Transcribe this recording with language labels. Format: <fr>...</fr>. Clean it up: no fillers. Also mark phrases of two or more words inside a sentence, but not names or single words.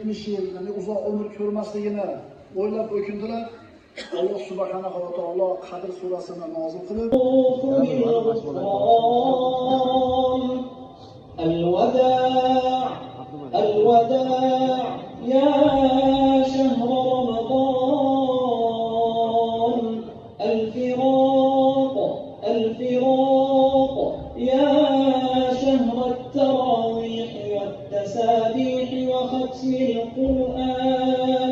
<uz>70 yil uzoq umr ko'rmasligini o'ylab o'kindilar. Alloh subhanahu va taolo Qadr surasini nozil qilib,</uz> <ar>الوداع يا شهر رمضان الفراق يا شهر التراويح والتسابيح وختم القرآن</ar>